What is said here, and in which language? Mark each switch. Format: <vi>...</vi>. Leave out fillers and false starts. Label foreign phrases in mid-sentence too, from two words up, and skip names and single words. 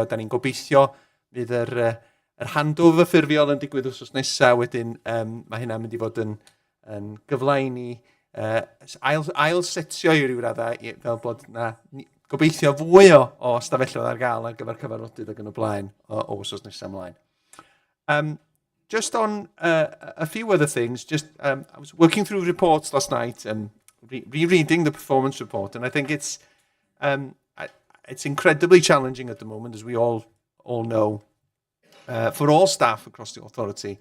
<cy>Da ni'n gobeithio fydd yr handover ffurfiol yn digwydd wrth nesaf. Wedyn, mae hynna'n mynd i fod yn gyfle i ni ail setio i ryw raddau, fel bod na gobeithio fwy o stafelloedd ar gael ar gyfer cyfarfodydd ac yn y blaen o wsos nesaf ymlaen.</cy> <en>Just on a few other things, I was working through reports last night and rereading the performance report, and I think it's incredibly challenging at the moment, as we all know, for all staff across the authority.</en>